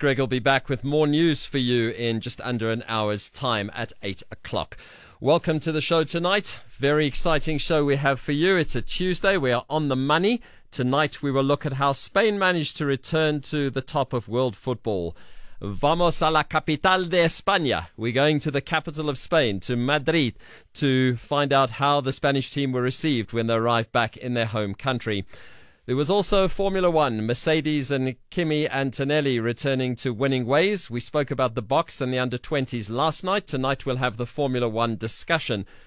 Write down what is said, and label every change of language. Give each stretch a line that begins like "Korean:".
English: Greg will be back with more news for you in just under an hour's time at 8 o'clock. Welcome to the show tonight. Very exciting show we have for you. It's a Tuesday. We are on the money. Tonight we will look at how Spain managed to return to the top of world football.
Spanish: Vamos a la capital de España.
English: We're going to the capital of Spain, to Madrid, to find out how the Spanish team were received when they arrived back in their home country. There was also Formula One, Mercedes and Kimi Antonelli returning to winning ways. We spoke about the box and the under-20s last night. Tonight we'll have the Formula One discussion.